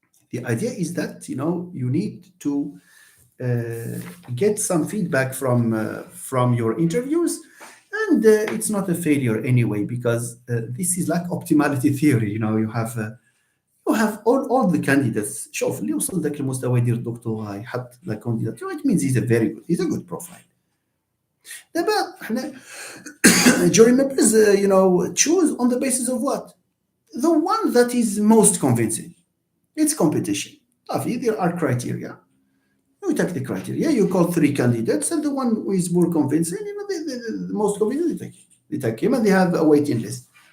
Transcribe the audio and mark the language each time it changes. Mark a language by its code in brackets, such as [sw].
[en] The idea is that you need to get some feedback from your interviews, and it's not a failure anyway, because this is like optimality theory. You have all the candidates. [ar] شوف اللي وصل ذاك المستوى يدير الدكتوراه يحط لا كانديداتور, [en] it means he's a good profile. [ar] دابا احنا [en] jury members choose on the basis of what? The one that is most convincing. It's competition. There are criteria. You take the criteria, you call 3 candidates, and the one who is more convincing, the most convincing, they take him, and they have a waiting list.